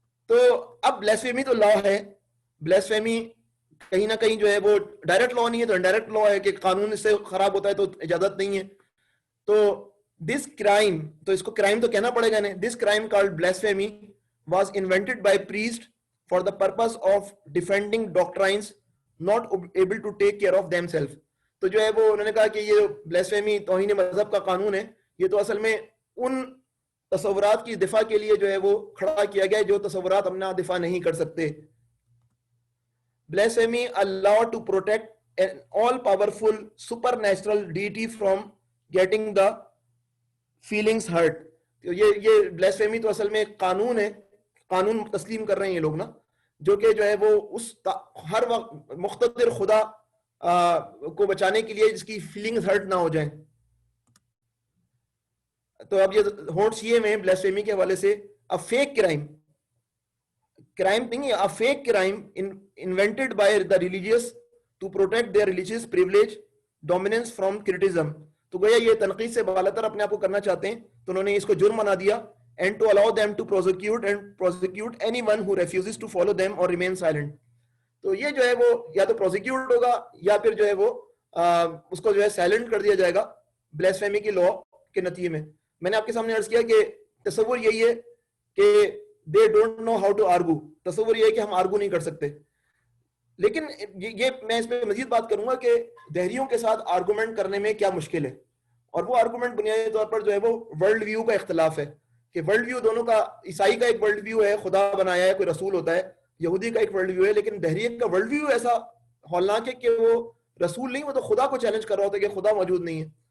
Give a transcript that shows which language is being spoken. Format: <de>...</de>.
<ur>تو اب بلیسفیمی تو لا ہے، بلیسفیمی کہیں نہ کہیں جو ہے وہ ڈائریکٹ لا نہیں ہے تو انڈائریکٹ لا ہے کہ قانون اس سے خراب ہوتا ہے تو اجازت نہیں ہے. تو</ur> <en>This crime,</en> <ur>تو اس کو crime تو کہنا پڑے گا نہیں.</ur> <en>This crime called blasphemy was invented by priests for the purpose of defending doctrines not able to take care of themselves.</en> <ur>تو جو ہے وہ انہوں نے کہا کہ یہ blasphemy توہین مذہب کا قانون ہے, یہ تو اصل میں ان تصورات کی دفاع کے لیے جو ہے وہ کھڑا کیا گیا جو تصورات اپنا دفاع نہیں کر سکتے.</ur> <en>Blasphemy a law to protect an all powerful supernatural deity from getting the feelings hurt.</en> <ur>یہ blasphemy تو اصل میں ایک قانون ہے, قانون تسلیم کر رہے ہیں یہ لوگ نا, جو کہ جو ہے وہ اس ہر وقت مقتدر خدا کو بچانے کے لیے جس کی فیلنگز ہرٹ نہ ہو جائیں. تو اب یہ ہونٹس یہ میں blasphemy کے حوالے سے</ur> <en>a fake crime نہیں, a fake crime invented by the religious to protect their religious privilege dominance from criticism.</en> <ur>تو گویا یہ تنقید سے بالاتر اپنے آپ کو کرنا چاہتے ہیں, تو انہوں نے اس کو جرم بنا دیا.</ur> <en>And to allow them to prosecute anyone who refuses to follow them or remain silent.</en> <ur>تو یہ جو ہے وہ یا تو پروزیکیوٹ ہوگا یا پھر جو ہے وہ اس کو جو ہے سائلنٹ کر دیا جائے گا blasphemy کی لا کے نتیجے میں. میں نے آپ کے سامنے عرض کیا کہ تصور یہی ہے کہ</ur> <en>they don't know how to argue.</en> <ur>تصور یہ ہے کہ ہم آرگو نہیں کر سکتے. لیکن یہ میں اس پہ مزید بات کروں گا کہ دہریوں کے ساتھ آرگومنٹ کرنے میں کیا مشکل ہے, اور وہ آرگومنٹ بنیادی طور پر جو ہے وہ ورلڈ ویو کا اختلاف ہے کہ ورلڈ ویو دونوں کا, عیسائی کا ایک ورلڈ ویو ہے خدا بنایا ہے کوئی رسول ہوتا ہے, یہودی کا ایک ورلڈ ویو ہے, لیکن دہریے کا ورلڈ ویو ایسا ہولناک ہے کہ وہ رسول نہیں, وہ تو خدا کو چیلنج کر رہا ہوتا ہے کہ خدا موجود نہیں ہے.</ur>